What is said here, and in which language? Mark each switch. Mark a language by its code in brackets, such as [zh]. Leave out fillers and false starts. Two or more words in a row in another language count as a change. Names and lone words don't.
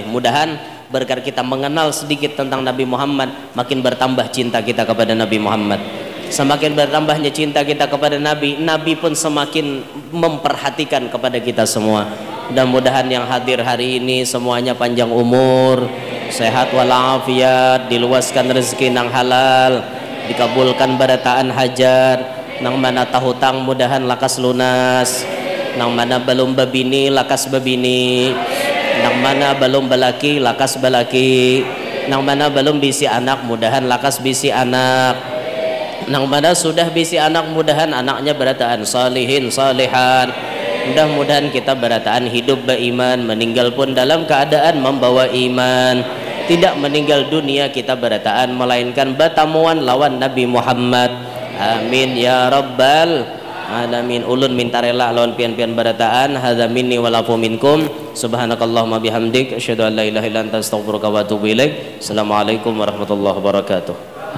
[id] Mudahan berkat kita mengenal sedikit tentang Nabi Muhammad, makin bertambah cinta kita kepada Nabi Muhammad. Semakin bertambahnya cinta kita kepada Nabi, Nabi pun semakin memperhatikan kepada kita semua. Mudah-mudahan yang hadir hari ini semuanya panjang umur, sehat walafiat, [bjn] diluaskan rezeki nang halal, dikabulkan barataan hajat, nang mana tahutang mudahan lakas lunas, nang mana belum babini lakas babini, nang mana belum balaki lakas balaki, Nang mana belum bisi anak mudahan lakas bisi anak. Nang mana sudah bisi anak mudahan anaknya berataan salihin salihan. [id] Mudah-mudahan kita berataan hidup beriman, meninggal pun dalam keadaan membawa iman. Tidak meninggal dunia kita berataan melainkan batamuan lawan Nabi Muhammad. [ar] آمين يا رب العالمين. [bjn] Ulun minta rela lawan pian-pian barataan. [ar] هذا مني والعفو منكم. سبحانك اللهم وبحمدك أشهد أن لا إله إلا أنت أستغفرك وأتوب إليك. السلام عليكم ورحمة الله وبركاته.